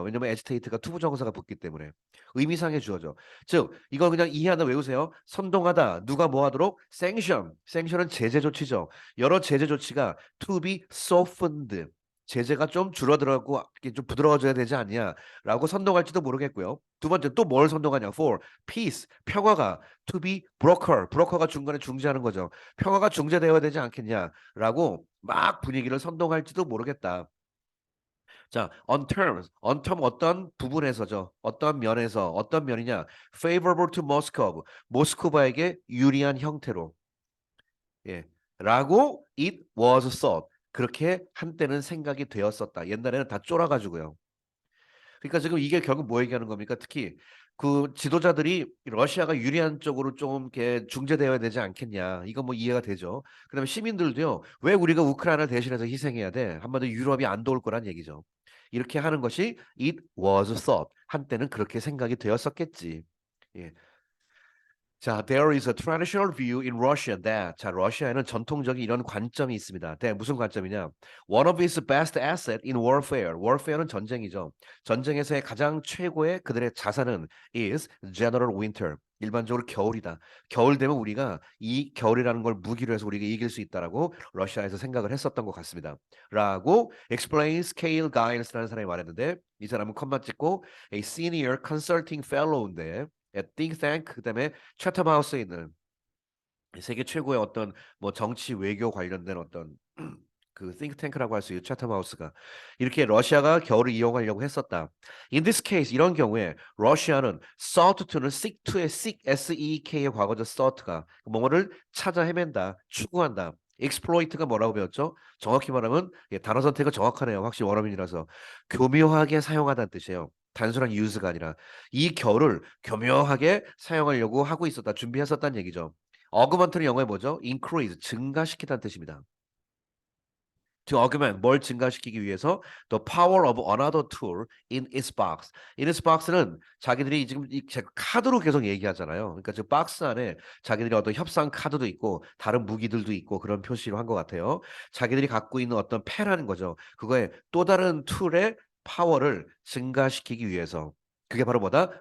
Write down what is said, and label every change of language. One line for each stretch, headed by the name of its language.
Korean: 왜냐면 agitate가 to 부정사가 붙기 때문에 의미상의 주어죠. 즉 이거 그냥 이해하다 외우세요. 선동하다 누가 뭐 하도록 sanction. sanction은 제재 조치죠. 여러 제재 조치가
English: to be softened.
Korean: 제재가 좀 줄어들고 이렇게 좀 부드러워져야 되지 않냐라고 선동할지도 모르겠고요. 두 번째 또 뭘 선동하냐?
English: for peace
Korean: 평화가
English: to be broker.
Korean: broker가 중간에 중재하는 거죠. 평화가 중재되어야 되지 않겠냐라고 막 분위기를 선동할지도 모르겠다.
English: 자, on terms, on term
Korean: 어떤 부분에서죠. 어떤 면에서, 어떤 면이냐.
English: favorable to Moscow,
Korean: 모스크바에게 유리한 형태로. 예. 라고
English: it was thought.
Korean: 그렇게 한때는 생각이 되었었다. 옛날에는 다 쫄아가지고요. 그러니까 지금 이게 결국 뭐 얘기하는 겁니까? 특히 그 지도자들이 러시아가 유리한 쪽으로 좀 이렇게 중재되어야 되지 않겠냐. 이거 뭐 이해가 되죠. 그다음에 시민들도요. 왜 우리가 우크라이나를 대신해서 희생해야 돼? 한마디로 유럽이 안 도울 거란 얘기죠. 이렇게 하는 것이
English: it was thought.
Korean: 한때는 그렇게 생각이 되었었겠지. 예.
English: 자, there is a traditional view in Russia that
Korean: 자, 러시아에는 전통적인 이런 관점이 있습니다. 네, 무슨 관점이냐?
English: One of its best asset in warfare.
Korean: warfare는 전쟁이죠. 전쟁에서의 가장 최고의 그들의 자산은
English: is general winter.
Korean: 일반적으로 겨울이다. 겨울 되면 우리가 이 겨울이라는 걸 무기로 해서 우리가 이길 수 있다라고 러시아에서 생각을 했었던 것 같습니다. 라고 explains Kale Giles라는 사람이 말했는데 이 사람은 컴마 찍고
English: a senior consulting fellow
Korean: 인데 think tank 그다음에 chatham house에 있는 세계 최고의 어떤 뭐 정치 외교 관련된 어떤 그 띵크탱크라고 할 수 있는 chatham house가 이렇게 러시아가 겨울을 이용하려고 했었다.
English: In this case
Korean: 이런 경우에 러시아는
English: sought to
Korean: 는 seek to의 seek S-E-K의 과거죠. sought가 뭐뭐를 찾아 헤맨다, 추구한다. exploit가 뭐라고 배웠죠? 정확히 말하면 예, 단어 선택은 정확하네요. 확실히 원어민이라서 교묘하게 사용하다는 뜻이에요. 단순한 use가 아니라 이 겨울을 교묘하게 사용하려고 하고 있었다, 준비했었다는 얘기죠. 어그먼트는 영어에 뭐죠? increase, 증가시키다는 뜻입니다.
English: To augment,
Korean: 뭘 증가시키기 위해서
English: the power of another tool in its box. in its box
Korean: 는 자기들이 지금 제가 카드로 계속 얘기하잖아요. 그러니까 저 박스 안에 자기들이 어떤 협상 카드도 있고 다른 무기들도 있고 그런 표시로 한 것 같아요. 자기들이 갖고 있는 어떤 패라는 거죠. 그거에 또 다른 툴의 파워를 증가시키기 위해서. 그게 바로 뭐다?